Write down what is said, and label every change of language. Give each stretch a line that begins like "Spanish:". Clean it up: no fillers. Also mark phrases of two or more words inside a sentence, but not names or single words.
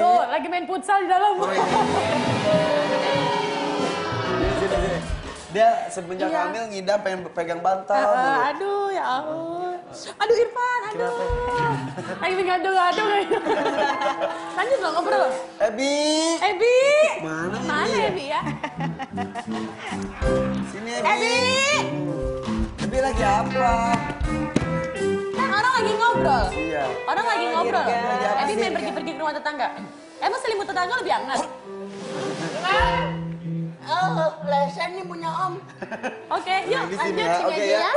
Indonesian: Tuh, lagi main futsal di dalam. Sini. Dia semenjak Iya. hamil ngidam pengen pegang bantal dulu. Aduh, ya ampun. Aduh, Irfan, aduh. Lagi ngadu-ngadu. Lanjut dong ngobrol. Ebi. Ebi. Mana Mana Ebi? Ebi ya? Sini Ebi. Ebi. Ebi lagi apa? Kan orang lagi ngobrol. Iya. Orang lagi ngobrol. Lagi apa Ebi sih? main pergi-pergi ke rumah tetangga. Emang selimut tetangga lebih hangat? Oh, lesen nih punya Om. Oke, yuk Di sini lanjut ya, sini oke aja ya. ya.